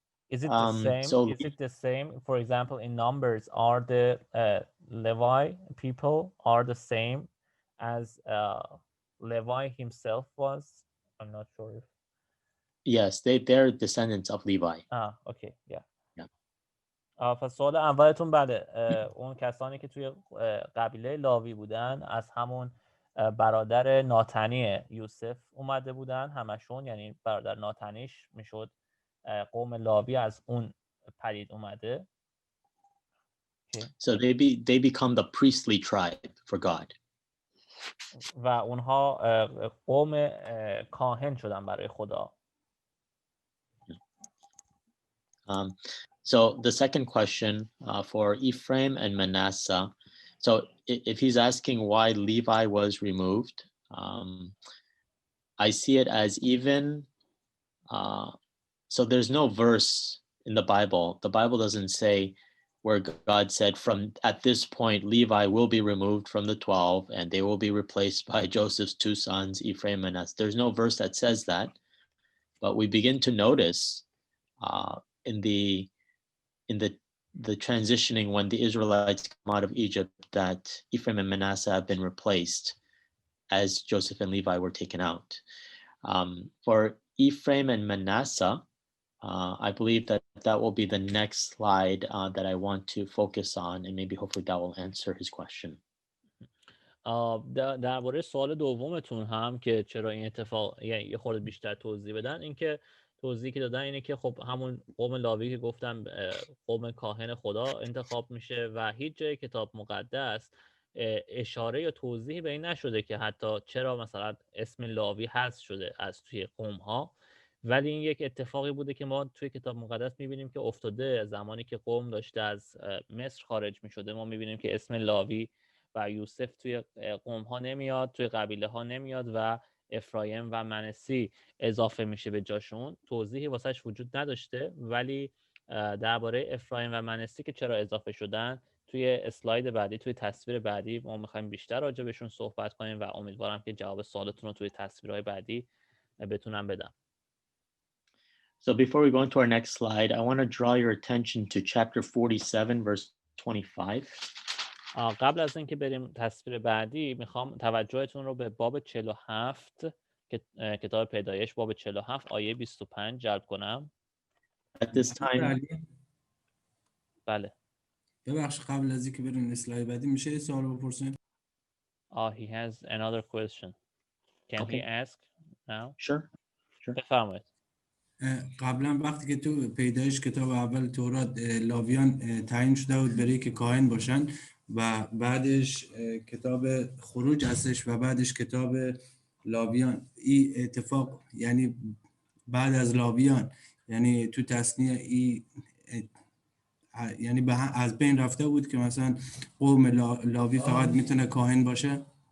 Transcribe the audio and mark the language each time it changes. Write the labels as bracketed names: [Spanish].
[English] Is it the same? Is it the same? For example, in Numbers, are the Levi people are the same as Levi himself was? I'm not sure if. Yes, they're descendants of Levi. Okay, yeah. [Persian] پس سوال اولتون بله، اون کسانی که توی قبیله لاوی بودن از همون برادر ناتنی یوسف اومده بودن همشون، یعنی برادر ناتنیش میشد قوم لاوی از اون پدید اومده. [English] So they become the priestly tribe for God. [Persian] و اونها قوم کاهن شدن برای خدا. [English] So the second question for Ephraim and Manasseh. So if he's asking why Levi was removed, I see it as even, so there's no verse in the Bible. The Bible doesn't say where God said from at this point, Levi will be removed from the 12 and they will be replaced by Joseph's two sons, Ephraim and Manasseh. There's no verse that says that, but we begin to notice in the transitioning when the Israelites come out of Egypt that Ephraim and Manasseh have been replaced as Joseph and Levi were taken out. For Ephraim and Manasseh, I believe that will be the next slide that I want to focus on, and maybe hopefully that will answer his question. [Persian] درباره سوال دومتون هم که چرا این اتفاق یه خورده بیشتر توضیح بدن، اینکه توضیحی که دادن اینه که خب همون قوم لاوی که گفتم قوم کاهن خدا انتخاب میشه و هیچ جای کتاب مقدس اشاره یا توضیحی به این نشده که حتی چرا مثلا اسم لاوی حذف شده از توی قوم ها، ولی این یک اتفاقی بوده که ما توی کتاب مقدس میبینیم که افتاده. زمانی که قوم داشته از مصر خارج میشده ما میبینیم که اسم لاوی و یوسف توی قوم ها نمیاد، توی قبیله ها نمیاد و افرایم و منسی اضافه میشه به جاشون. توضیحی واسش وجود نداشته، ولی درباره افرایم و منسی که چرا اضافه شدن توی اسلاید بعدی، توی تصویر بعدی ما میخوایم بیشتر راجع بهشون صحبت کنیم و امیدوارم که جواب سوالتون رو توی تصویرهای بعدی بتونم بدم. [English] So before we go into our next slide, I want to draw your attention to chapter 47, verse 25. [Persian] قبل از اینکه بریم تصویر بعدی میخوام توجهتون رو به باب 47 کتاب پیدایش باب 47 آیه 25 جلب کنم. [English] At this time, [Persian] بله. ببخش قبل از اینکه بریم اسلاید بعدی میشه یه سوال بپرسیم؟ [English] He has another question. Can he ask now? Sure. [Persian] بفرمایید. قبلا وقتی که تو پیدایش کتاب اول تورات لاویان تعیین شده بود برای که کاهن باشن و بعدش کتاب خروج هستش و بعدش کتاب لاویان، این اتفاق یعنی بعد از لاویان یعنی تو تصنیه یعنی از بین رفته بود که مثلا قوم لاوی فقط میتونه کاهن باشه؟